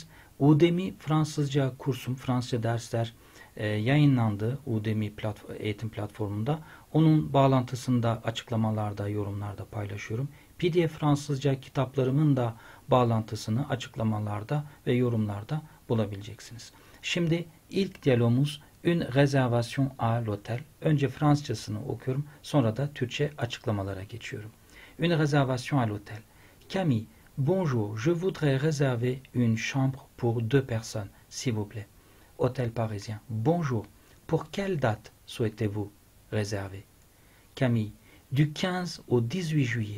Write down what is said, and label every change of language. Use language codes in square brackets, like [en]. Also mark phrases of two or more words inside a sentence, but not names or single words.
[tr] Udemy Fransızca kursum, Fransızca dersler yayınlandı Udemy eğitim platformunda. Onun bağlantısını da açıklamalarda, yorumlarda paylaşıyorum. PDF Fransızca kitaplarımın da bağlantısını açıklamalarda ve yorumlarda bulabileceksiniz. Şimdi ilk diyalogumuz [fr] une réservation à l'hôtel. [tr] Önce Fransızcasını okuyorum, sonra da Türkçe açıklamalara geçiyorum. [fr] Une réservation à l'hôtel. Camille, bonjour, je voudrais réserver une chambre pour 2 personnes, s'il vous plaît. Hôtel parisien. Bonjour, pour quelle date souhaitez-vous réserver? Camille, du 15 au 18 juillet.